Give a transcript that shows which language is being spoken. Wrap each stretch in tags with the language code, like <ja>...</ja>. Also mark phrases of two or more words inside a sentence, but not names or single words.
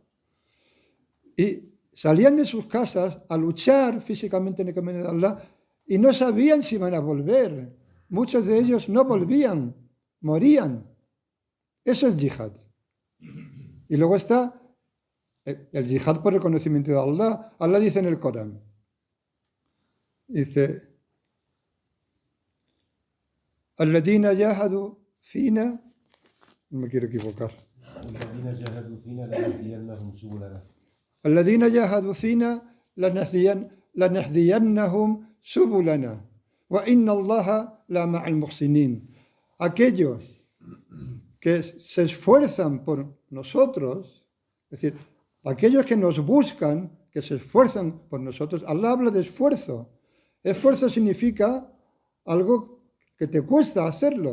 <es>Y salían de sus casas a luchar físicamente en el camino de Allah y no sabían si iban a volver. Muchos de ellos no volvían, morían. Eso es yihad. Y luego está el yihad por el conocimiento de Allah. Allah dice en el Corán, dice,</es> <ar>الذين جاهدوا فينا,</ar> <es>no me quiero equivocar,</es> <ar>الذين جاهدوا فينا لنهدينهم سبلنا وإن الله لمع المحسنين.</ar> <es>Aquellos que se esfuerzan por nosotros, es decir, aquellos que nos buscan, que se esfuerzan por nosotros. Allah habla de esfuerzo. Esfuerzo significa algo que te cuesta hacerlo.</es>